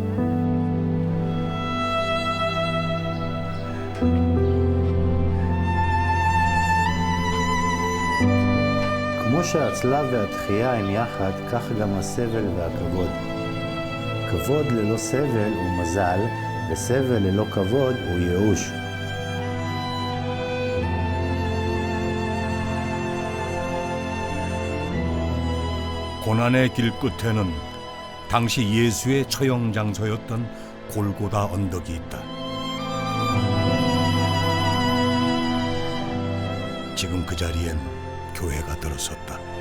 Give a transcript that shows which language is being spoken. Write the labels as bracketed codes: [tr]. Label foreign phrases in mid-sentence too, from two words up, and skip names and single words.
[he] כמו שהצלב והתחייה הם יחד, כך גם הסבל והכבוד. כבוד ללא סבל הוא מזל, וסבל ללא כבוד הוא ייאוש. [ko] 고난의 길 끝에는 당시 예수의 처형 장소였던 골고다 언덕이 있다. 지금 그 자리엔 교회가 들어섰다.